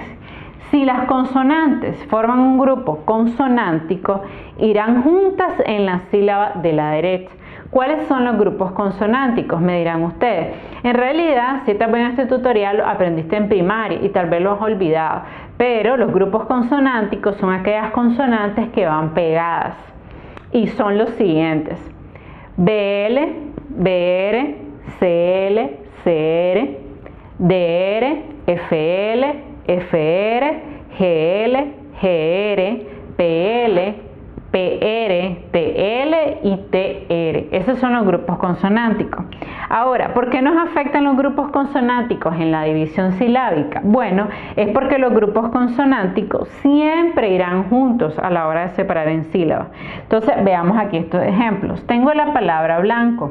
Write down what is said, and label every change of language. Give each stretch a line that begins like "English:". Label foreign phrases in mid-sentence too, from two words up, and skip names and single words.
Spanish: Si las consonantes forman un grupo consonántico, irán juntas en la sílaba de la derecha. ¿Cuáles son los grupos consonánticos? Me dirán ustedes. En realidad, si estás viendo este tutorial, lo aprendiste en primaria y tal vez lo has olvidado. Pero los grupos consonánticos son aquellas consonantes que van pegadas. Y son los siguientes. BL, BR, CL, CR, DR, FL, FR, GL, GR, PL, PR, TL y TR. Esos son los grupos consonánticos. Ahora, ¿por qué nos afectan los grupos consonánticos en la división silábica? Bueno, es porque los grupos consonánticos siempre irán juntos a la hora de separar en sílabas. Entonces, veamos aquí estos ejemplos. Tengo la palabra blanco.